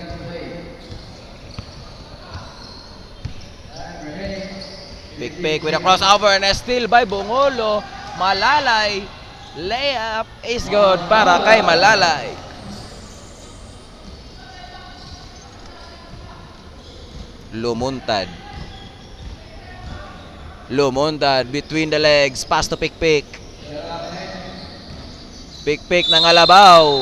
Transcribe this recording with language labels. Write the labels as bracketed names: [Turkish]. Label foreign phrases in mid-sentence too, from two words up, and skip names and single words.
[English] Pick with a crossover and a steal by Bongolo. Malalay. Layup is good [Cebuano] para kay [English] Malalay. Lumuntad. Lumuntad between the legs. Pass to Pick. [Cebuano] Pick ng Alabaw.